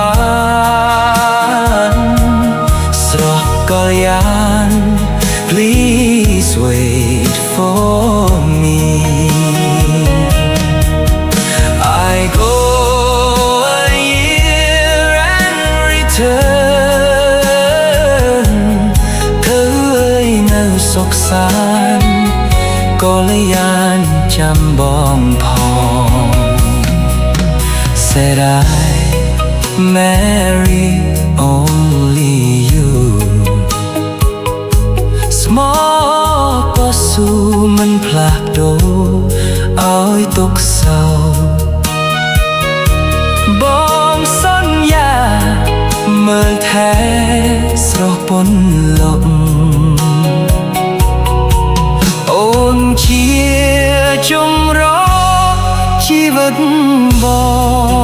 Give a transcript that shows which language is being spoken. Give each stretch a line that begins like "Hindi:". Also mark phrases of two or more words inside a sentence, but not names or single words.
Khmer: បានស្រស់កលយាន
English: Please wait for me I go a year and return
Khmer: ធ្វើឲ្យនៅសុខសាន្ត កលយានចាំបងផង
English: Said I marry only you
Khmer: ស្មោះក៏ស៊ូមិនផ្លាស់ប្ដូរឲ្យទុកសោក បងសន្យាមើលថែស្រស់ពុនលុកអូនជាចម្រោកជីវិតបង